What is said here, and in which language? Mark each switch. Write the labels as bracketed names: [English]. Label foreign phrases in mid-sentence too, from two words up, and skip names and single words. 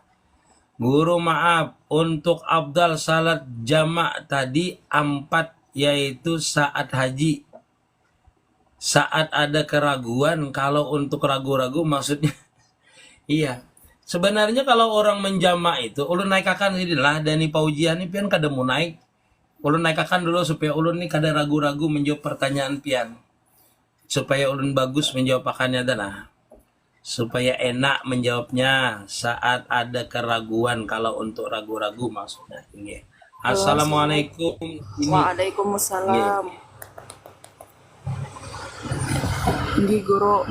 [Banjar] Guru maaf untuk Abdal salat jamak tadi 4, yaitu saat haji. Saat ada keraguan, kalau untuk ragu-ragu maksudnya iya. Sebenarnya kalau orang menjamak itu ulun naikakan inilah Dani paujian ini pian kada mau naik. Ulun naikakan dulu supaya ulun nih kada ragu-ragu menjawab pertanyaan pian. Supaya ulun bagus menjawab pakannya dan supaya enak menjawabnya saat ada keraguan, kalau untuk ragu-ragu maksudnya. [Arabic] Assalamualaikum. [Banjar] Waalaikumsalam. Ini guru.